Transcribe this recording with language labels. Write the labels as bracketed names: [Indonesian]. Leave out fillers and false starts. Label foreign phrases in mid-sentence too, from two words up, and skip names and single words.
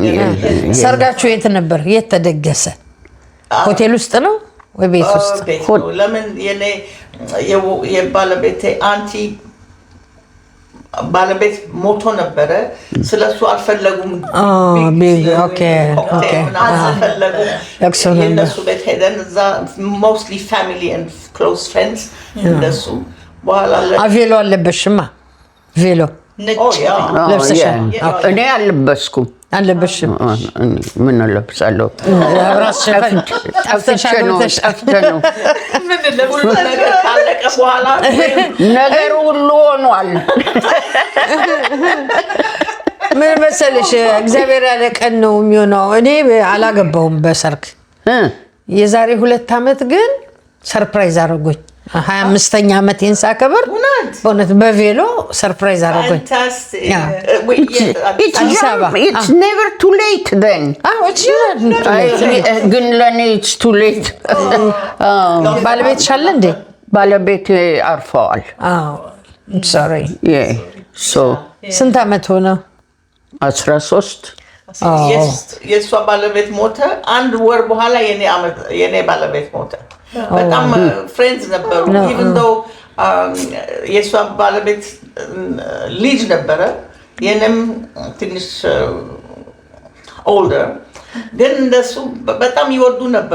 [Amharic] ሰርጋችሁ የት ነበር የት ተደገሰ ሆቴል ውስጥ ነው ወይ ቤት ውስጥ ለምን የኔ የባለቤቴ አንቲ ባለቤት ሞቶ ነበረ ስለሱ አልፈለጉም ኦኬ የነሱ ቤት ሄደን እዛ [English] mostly family and close friends [Amharic] እንደሱ በኋላ ቬሎ አለበሽማ ቬሎ ለብሰሻል? እኔ አልለበስኩም። አለበሽም? ምን እለብሳለሁ? ጠፍቼ ነው። ነገር ካለቀ በኋላ ነገር ሁሉ ሆኗል። ምን መሰለሽ እግዚአብሔር ያለ ቀን ነው የሚሆነው። እኔ አላገባውም በሰርግ የዛሬ 2 ዓመት ግን ሰርፕራይዝ አደረጉኝ። 25ኛ ዓመቴን ሳከብር በእውነት በቬሎ ሰርፕራይዝ አደረጉኝ። [English] It's never too late then. [Amharic] ግን ለእኔ [English] it's too late. [Amharic] ባለቤትሽ አለ እንዴ? ባለቤቴ አርፈዋል። ሶሪ። ስንት ዓመት ሆነ? 13 የእሷ ባለቤት ሞተ። 1 ወር በኋላ የኔ ባለቤት ሞተ። በጣም ፍሬንድስ ነበሩ። [English] even though [Amharic] የእሷ ባለቤት ልጅ ነበረ፣ የኔም ትንሽ ኦልደር፣ ግን እንደሱ በጣም ይወዱ ነበር፣